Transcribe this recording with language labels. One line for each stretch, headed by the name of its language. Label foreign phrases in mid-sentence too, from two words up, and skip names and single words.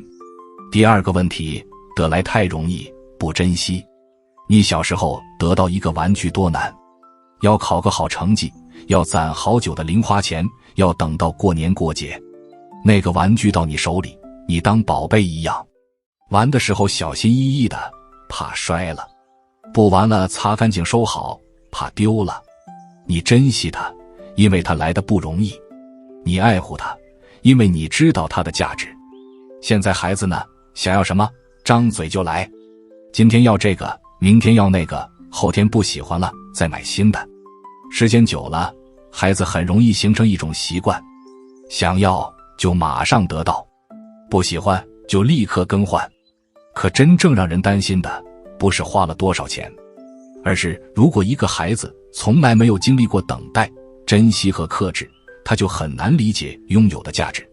Chinese: 第二個問題，得來太容易，不珍惜。你小時候得到一個玩具多難，要考個好成績，要攢好久的零花錢，要等到過年過節，那個玩具到你手裡，你當寶貝一樣，玩的時候小心翼翼的，怕摔了，不玩了擦乾淨收好，怕丟了。你珍惜它，因為它來得不容易，你愛護它，因為你知道它的價值。現在孩子呢，想要什麼張嘴就來，今天要這個，明天要那個，後天不喜歡了再買新的。時間久了，孩子很容易形成一種習慣，想要就馬上得到，不喜歡就立刻更換。可真正讓人擔心的不是花了多少錢，而是如果一個孩子從來沒有經歷過等待、珍惜和克制，他就很難理解擁有的價值。